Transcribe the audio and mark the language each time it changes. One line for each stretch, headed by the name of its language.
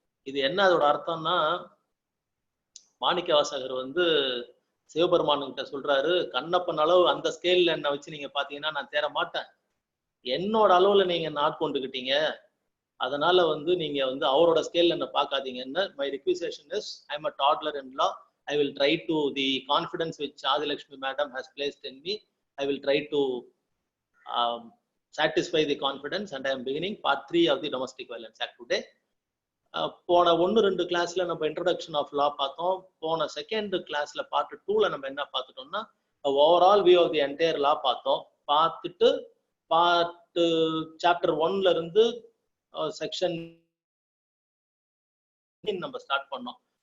Tamil: இது என்ன அதோட அர்த்தம்னா, மாணிக்க வாசகர் வந்து சிவபெருமானுகிட்ட சொல்றாரு, கண்ணப்பன் அளவு அந்த ஸ்கேல்ல என்ன வச்சு நீங்க பாத்தீங்கன்னா நான் தேர மாட்டேன், என்னோட அளவுல நீங்க என்ன ஆட்கொண்டுகிட்டீங்க, அதனால வந்து நீங்க வந்து அவரோட ஸ்கேல்ல என்ன பார்க்காதீங்கன்னு.
English: My requestation is I am a toddler in law. I will try to the confidence which Adilakshmi madam has placed in me. I will try to satisfy the confidence and I am beginning part 3 of the Domestic Violence Act today.
Tamil: போன 1-2 கிளாஸ்ல நம்ம
English: introduction of law
Tamil: பார்த்தோம். போன second கிளாஸ்ல part 2ல நம்ம என்ன பார்த்துட்டோம்னா
English: overall view of the entire law
Tamil: பார்த்தோம். பார்த்துட்டு பார்ட் சாப்டர் 1ல இருந்து செக்ஷன் நம்ம ஸ்டார்ட் பண்ணோம்.